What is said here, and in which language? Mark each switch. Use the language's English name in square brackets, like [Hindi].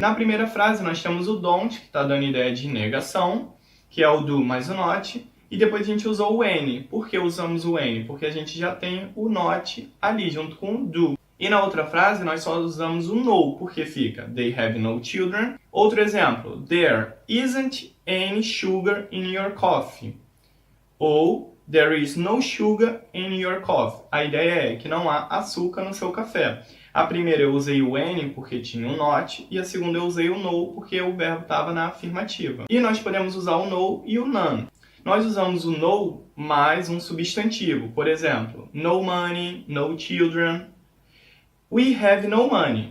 [Portuguese] Na primeira frase nós temos o don't, que está dando ideia de negação, que é o do mais o not, e depois a gente usou o any. Por que usamos o any? Porque a gente já tem o not ali junto com o do. E na outra frase nós só usamos o no, porque fica [English] they have no children. [Portuguese] Outro exemplo, [English] there isn't any sugar in your coffee. Ou there is no sugar in your coffee. [Portuguese] A ideia é que não há açúcar no seu café. A primeira eu usei o any porque tinha o not, e a segunda eu usei o no porque o verbo estava na afirmativa. E nós podemos usar o no e o none. Nós usamos o no mais um substantivo. Por exemplo, [English] no money, no children. We have no money.